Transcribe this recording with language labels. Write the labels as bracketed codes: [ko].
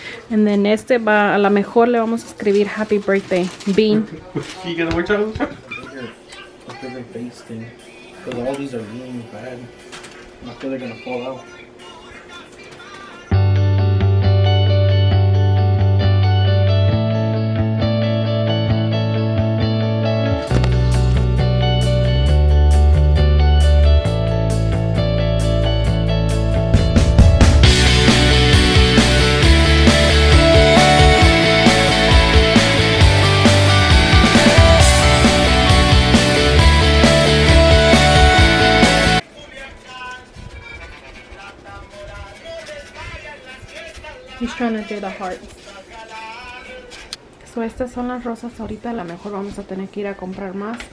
[en] And then [es] este va, a la mejor le vamos a escribir [en] Happy Birthday, [es] Bean. [en] You got no more chocolates, bro? A different face thing. Because all these are really bad. I feel they're gonna fall out. He's trying to do the hearts. [es] So estas son las rosas ahorita. A lo mejor vamos a tener que ir a comprar más.